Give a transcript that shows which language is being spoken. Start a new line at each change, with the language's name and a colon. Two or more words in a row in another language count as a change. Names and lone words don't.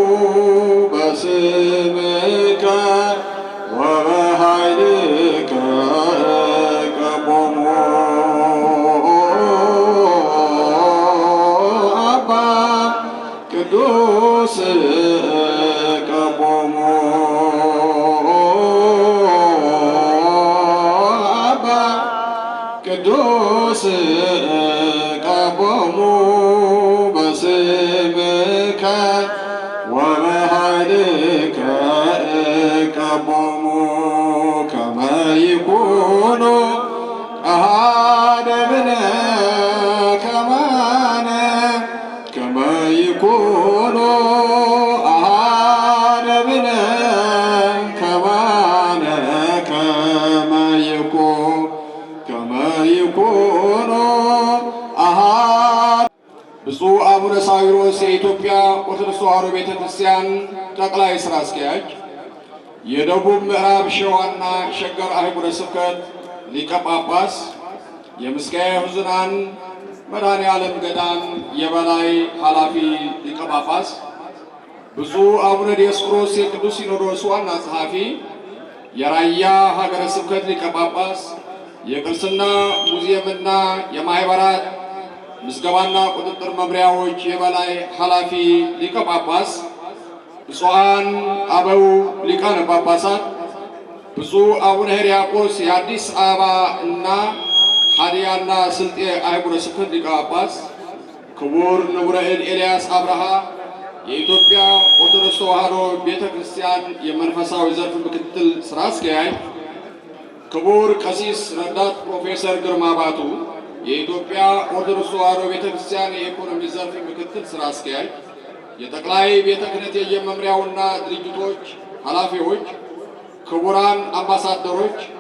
Geez: በስምከ ወበኃይልከ ቀቆሙ አባ ቅዱስ ቀቆሙ አባ ቅዱስ ቀቆሙ በስምከ ወበኃይልከ ቀቆሙ ከመ ይኩኑ አሐደ ብነ ከማነ ከመ ይኩኑ አሐደ
Amharic: ብነ ከማነ ከመ ይኩኑ አሐደ ብፁዕ አቡነ ሳዊሮስ የኢትዮጵያ ኦርቶዶክስ ተዋሕዶ ቤተ ክርስቲያን ጠቅላይ ሥራ አስኪያጅ፣ የደቡብ ምዕራብ ሸዋና ሸገር አህጉረ ስብከት ሊቀ ጳጳስ፣ የምስካየ ኅዙናን መድኃኔ ዓለም ገዳም የበላይ ኃላፊ ሊቀ ጳጳስ፣ ብፁዕ አቡነ ዲዮስቆሮስ የቅዱስ ሲኖዶስ ዋና ጸሐፊ፣ የራያ ሀገረ ስብከት ሊቀ ጳጳስ፣ የቅርስና ሙዚየምና የማኅበራት ምዝገባና ቁጥጥር መምሪያዎች የበላይ ኃላፊ ሊቀ ጳጳስ፣ ብፁዓን አበው ሊቃነ ጳጳሳት፣ ብፁዕ አቡነ ሕርያቆስ የአዲስ አበባ እና ሀዲያና ስልጤ አህጉረ ስብከት ሊቀ ጳጳስ፣ ክቡር ንቡረ እድ ኤልያስ አብርሃ የኢትዮጵያ ኦርቶዶክስ ተዋሕዶ ቤተ ክርስቲያን የመንፈሳዊ ዘርፍ ምክትል ሥራ አስኪያጅ፣ ክቡር ቀሲስ ረዳት ፕሮፌሰር ግርማ ባቱ የኢትዮጵያ ኦርቶዶክስ ተዋሕዶ ቤተ ክርስቲያን የኢኮኖሚ ዘርፍ ምክትል ሥራ አስኪያጅ፣ የጠቅላይ ቤተ ክህነት የመምሪያውና ድርጅቶች ኃላፊዎች፣ ክቡራን አምባሳደሮች፣